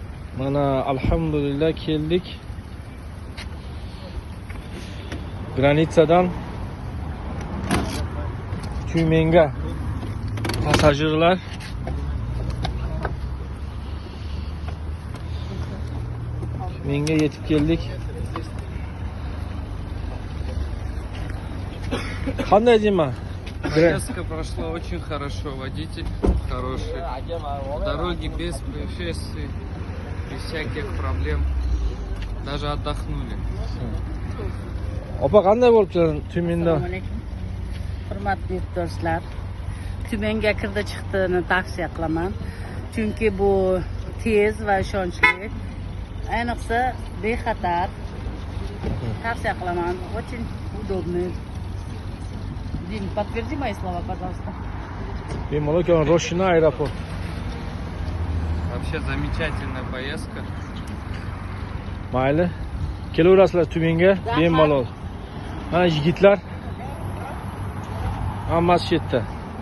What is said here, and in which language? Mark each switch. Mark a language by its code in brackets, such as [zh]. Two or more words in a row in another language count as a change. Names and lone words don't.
[uz] Mana alhamdulillah keldik. Granitsadan Tyumenga pasajirlar Tyumenga yetib keldik. Qanday Dima? [ru] Поездка прошла очень хорошо, водитель хороший. Дороги без происшествий, без всяких проблем. Даже отдохнули. [uz] Opa qanday bo'lib keldi Tyumenda? Assalomu alaykum. Hurmatli yurtdoshlar. Tyumenga kirdi chiqdini tavsiya qilaman. Chunki bu tez va ishonchli. Ayniqsa bexatar. Tavsiya qilaman. [ru] Очень удобный. Дим, подтверди мои слова, пожалуйста. [uz] Bemalol kelgan Roshina aeroport. [ru] Вообще замечательная поездка. [uz] Mayli. Kelaverasizlar Tyumenga bemalol. Mana yigitlar hammasi chetda.